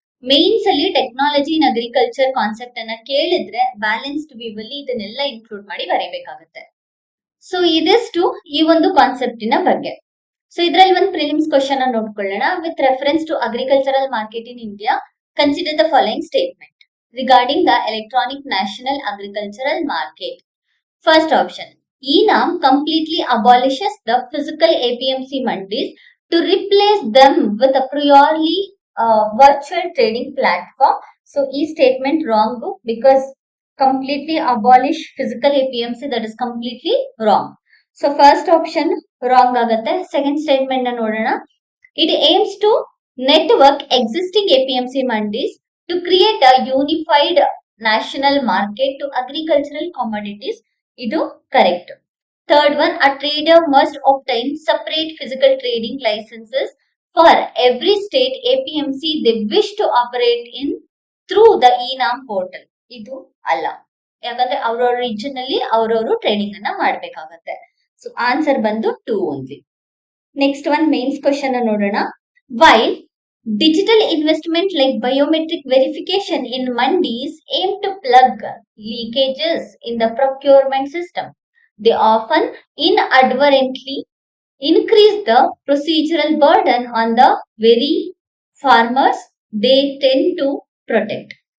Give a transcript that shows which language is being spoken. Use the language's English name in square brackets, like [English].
[Kannada] Mains ಅಲ್ಲಿ technology in agriculture concept ಅನ್ನ ಕೇಳಿದ್ರೆ ಬ್ಯಾಲೆನ್ಸ್ಡ್ ವ್ಯೂ ಅಲ್ಲಿ ಇದನ್ನೆಲ್ಲ ಇನ್ಕ್ಲೂಡ್ ಮಾಡಿ ಬರೀಬೇಕಾಗುತ್ತೆ. ಸೊ ಇದಿಷ್ಟು ಈ ಒಂದು ಕಾನ್ಸೆಪ್ಟಿನ ಬಗ್ಗೆ. ಸೊ ಇದರಲ್ಲಿ ಒಂದು ಪ್ರಿಲಿಮ್ಸ್ ಕ್ವಶನ್ ಅನ್ನು ನೋಡ್ಕೊಳ್ಳೋಣ. [English] With reference to agricultural market in India, consider the following statement regarding the electronic national agricultural market. First option, ENAM completely abolishes the physical APMC mandis to replace them with a purely virtual trading platform. So, e statement wrong because completely abolish physical APMC, that is completely wrong. [Kannada] So, first option wrong agate. Second statement na nodana. [English] It aims to network existing APMC mandis to create a unified national market to agricultural commodities. [Kannada] ಇದು correct. [English] Third one, a trader must obtain separate physical trading licenses for every state APMC they wish to operate in through the ENAM portal. [Kannada] ಇದು ಅಲ್ಲ, ಯಾಕಂದ್ರೆ ಅವ್ರವ್ರ region ಅಲ್ಲಿ ಅವ್ರವರು trading ಅನ್ನ ಮಾಡ್ಬೇಕಾಗತ್ತೆ. So answer ಬಂದು 2 only. Next one mains question ನೋಡೋಣ. [English] While digital investment like biometric verification in mandis aim to plug leakages in the procurement system, they often inadvertently increase the procedural burden on the very farmers they tend to protect.